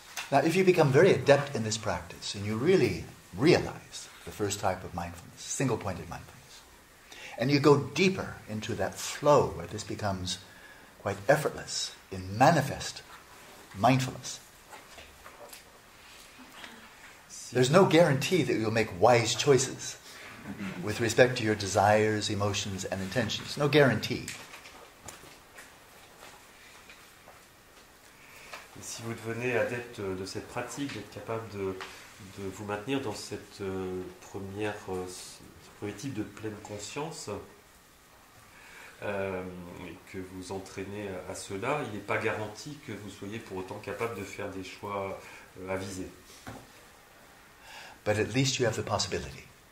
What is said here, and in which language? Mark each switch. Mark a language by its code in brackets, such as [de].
[en] Now, if you become very adept in this practice and you really realize the first type of mindfulness, single-pointed mindfulness, and you go deeper into that flow where this becomes quite effortless in manifest mindfulness, there's no guarantee that you'll make wise choices with respect to your desires, emotions, and intentions. No guarantee. [fr] Et si vous devenez adepte de cette pratique, d'être capable de vous maintenir dans cette premier type de pleine conscience, et que vous entraînez à cela, il n'est pas garanti que vous soyez pour autant capable de faire des choix avisés. [en] But at least you have the possibility.